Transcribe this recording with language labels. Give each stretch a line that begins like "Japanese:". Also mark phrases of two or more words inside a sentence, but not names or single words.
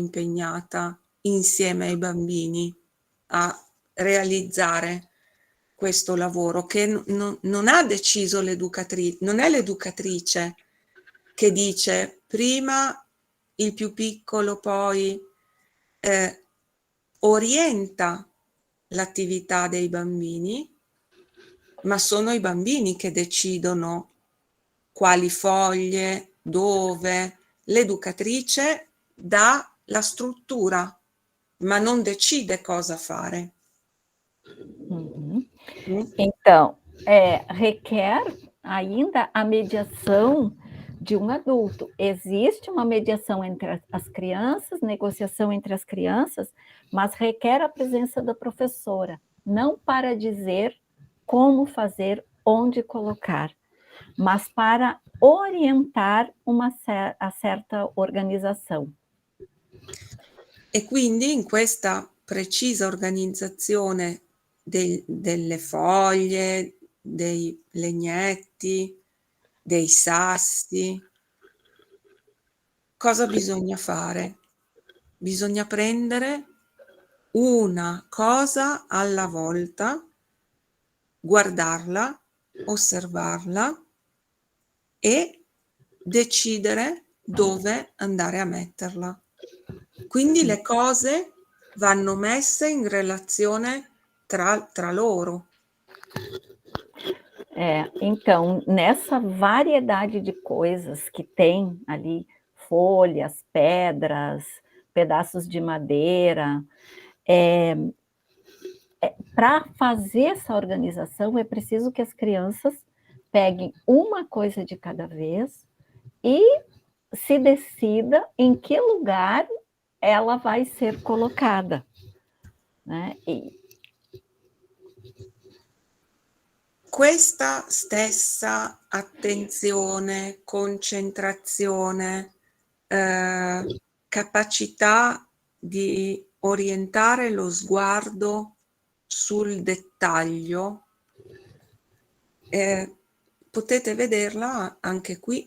Italian: impegnata insieme ai bambini a realizzare questo lavoro, che non ha deciso l'educatrice, non è l'educatrice che dice prima il più piccolo, poi orienta l'attività dei bambini, ma sono i bambini che decidono quali foglie, dove. L'educatrice dà la struttura, ma não decide cosa fare.
Portuguese: Então, requer ainda a mediação de um adulto. Existe uma mediação entre as crianças, negociação entre as crianças, mas requer a presença da professora, não para dizer como fazer, onde colocar, mas para orientar a certa organizzazione.
Italian: E quindi in questa precisa organizzazione delle foglie, dei legnetti, dei sassi, cosa bisogna fare? Bisogna prendere una cosa alla volta, guardarla, osservarla e decidere dove andare a metterla. Quindi le cose vanno messe in relazione tra loro.
Portuguese: Então, nessa variedade de coisas que tem ali, folhas, pedras, pedaços de madeira, para fazer essa organização é preciso que as crianças peguem uma coisa de cada vez e se decida em que lugar ela vai ser colocada, né?
Italian: Questa stessa attenzione, concentrazione, capacità di orientare lo sguardo sul dettaglio, potete vederla anche qui.